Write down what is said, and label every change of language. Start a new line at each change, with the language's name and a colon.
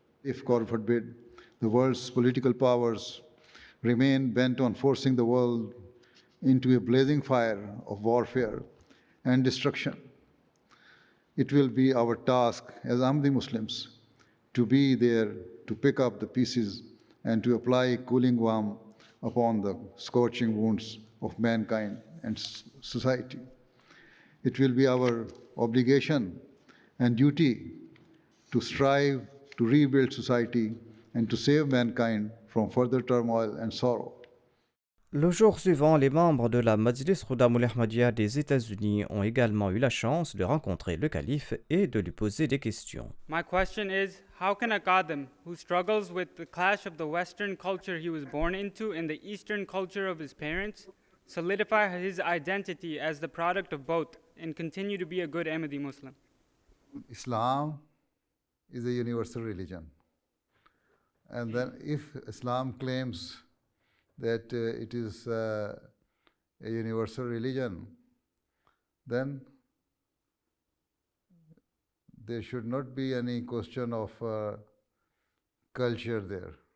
English: If, God forbid, the world's political powers remain bent on forcing the world into a blazing fire of warfare and destruction, it will be our task as Ahmadi Muslims to be there to pick up the pieces and to apply cooling balm upon the scorching wounds of mankind and society. It will be our obligation and duty to strive to rebuild society and to save mankind from further turmoil and sorrow.
French: Le jour suivant, les membres de la Majlis Khuddam al-Ahmadiyya des États-Unis ont également eu la chance de rencontrer le calife et de lui poser des questions.
English: My question is, how can a Khuddam who struggles with the clash of the Western culture he was born into and the Eastern culture of his parents solidify his identity as the product of both and continue to be a good Ahmadi Muslim? Islam is a universal religion. And then if Islam claims that it is a universal religion, then there should not be any question of culture there.